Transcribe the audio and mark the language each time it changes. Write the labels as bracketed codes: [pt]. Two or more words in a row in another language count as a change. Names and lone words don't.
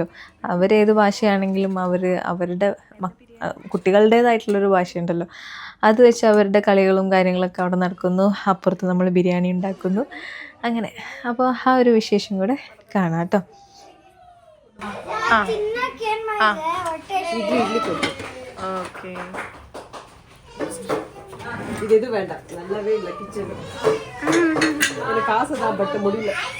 [ml] അവരേത് ഭാഷയാണെങ്കിലും അവരുടെ കുട്ടികളുടേതായിട്ടുള്ളൊരു ഭാഷയുണ്ടല്ലോ, അത് വെച്ച് അവരുടെ കളികളും കാര്യങ്ങളൊക്കെ അവിടെ നടക്കുന്നു. അപ്പുറത്ത് നമ്മൾ ബിരിയാണി ഉണ്ടാക്കുന്നു. അങ്ങനെ അപ്പോൾ ആ ഒരു വിശേഷം കൂടെ കാണാം കേട്ടോ. ഓക്കെ, [ta] இது வேண்டாம், நல்லாவே இல்லை கிச்சன். எனக்கு காசு தான், பட் முடியல.